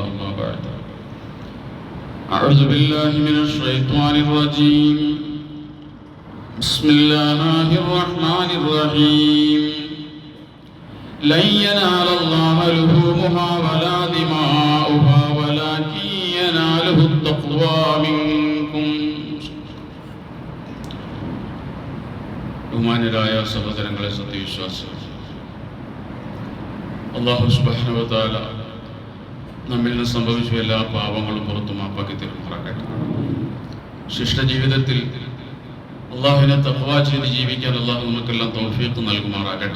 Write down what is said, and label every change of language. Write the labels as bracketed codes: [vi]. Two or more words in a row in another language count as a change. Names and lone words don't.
[ar] أما بعد، أعوذ بالله من الشيطان الرجيم. بسم الله الرحمن الرحيم. لن ينال الله لحومها ولا دماؤها ولكن يناله التقوى منكم. [ml] ബഹുമാന്യരായ സഹോദരങ്ങളെ, സത്യവിശ്വാസികൾ, [ar] الله سبحانه وتعالى [ml] നമ്മിൽ നിന്ന് സംഭവിച്ച എല്ലാ പാപങ്ങളും പുറത്തു മാപ്പാക്കി തരുമാറാകട്ടെ. ശിഷ്ടജീവിതത്തിൽ അള്ളാഹുവിനെ തഖ്വ ചെയ്ത് ജീവിക്കാൻ അള്ളാഹു നമുക്കെല്ലാം തൗഫീഖ് നൽകുമാറാകട്ടെ.